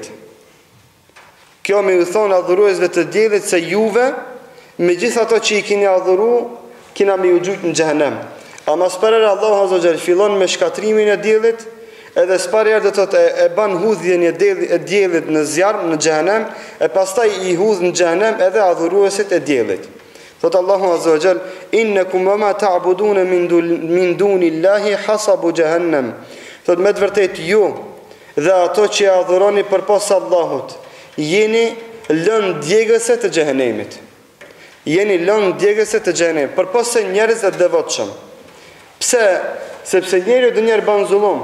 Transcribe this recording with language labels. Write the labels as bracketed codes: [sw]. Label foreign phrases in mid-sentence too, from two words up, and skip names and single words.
[sq] Kjo me ju thonë adhuruesve të diellit se juve, me gjithë ato që i kini adhuru, kina me ju gjujtë në xhehenem. Ama s'parere Allahu [ar] عز وجل [sq] fillon me shkatrimin e diellit, edhe s'parere dhe të e ban hudhjen e diellit në zjarr, në xhehenem, e pastaj i hudh në xhehenem edhe adhuruesit e diellit. Thot Allahu [ar] عز وجل: إنكم وما تعبدون من دون الله حصب جهنم. [sq] Thot me të vërtet ju dhe ato që adhuroni përpas Allahut, jeni lënë djegëse të xhehenemit. Jeni lënë djegëse të xhehenemit, përpas se njerëz të devotshëm. Pse? Sepse njeriu do njerë bën zullum.